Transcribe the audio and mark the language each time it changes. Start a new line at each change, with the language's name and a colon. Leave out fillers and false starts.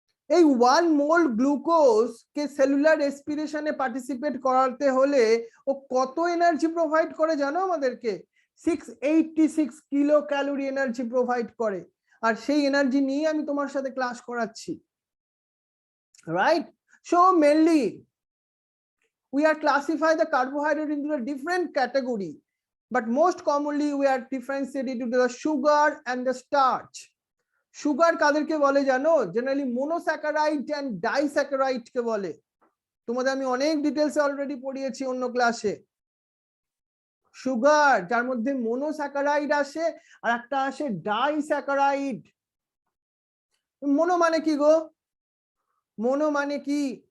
Bangla: এই 1 মোল গ্লুকোজ কে cellular রেসপিরেশনে participate করাতে হলে ও কত এনার্জি প্রোভাইড করে জানো আমাদেরকে? 686 কিলো ক্যালোরি এনার্জি প্রোভাইড করে। আর সেই এনার্জি নিয়ে আমি তোমার সাথে ক্লাস করাচ্ছি, right?
English: So mainly we are classify the carbohydrate into a different category, but most commonly we are differentiated into the sugar and the starch.
Bangla: Sugar কাদেরকে বলে জানো? জেনারেলি মোনোস্যাকারাইড এন্ড ডাইস্যাকারাইড কে বলে। তোমাদের আমি অনেক ডিটেলসে অলরেডি পড়িয়েছি অন্য ক্লাসে। সুগার যার মধ্যে মোনোস্যাকারাইড আসে আর একটা আসে ডাইস্যাকারাইড। মোনো মানে কি গো? মোনো মানে কি?